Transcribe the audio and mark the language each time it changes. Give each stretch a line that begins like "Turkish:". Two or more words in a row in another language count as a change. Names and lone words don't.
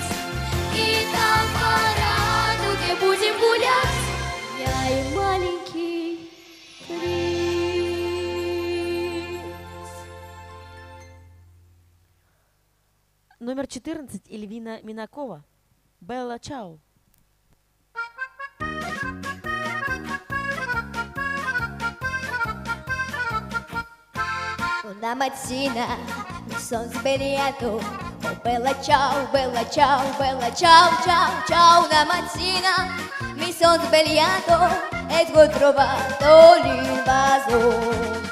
Russian: И там по радуге будем гулять, я и маленький принц. Номер 14. Эльвина Минакова. «Белла Чао».
Italian: Una mattina mi son svegliato, oh bella ciao, bella ciao, bella ciao, ciao, ciao. Una mattina mi son svegliato ed ho trovato l'invasore.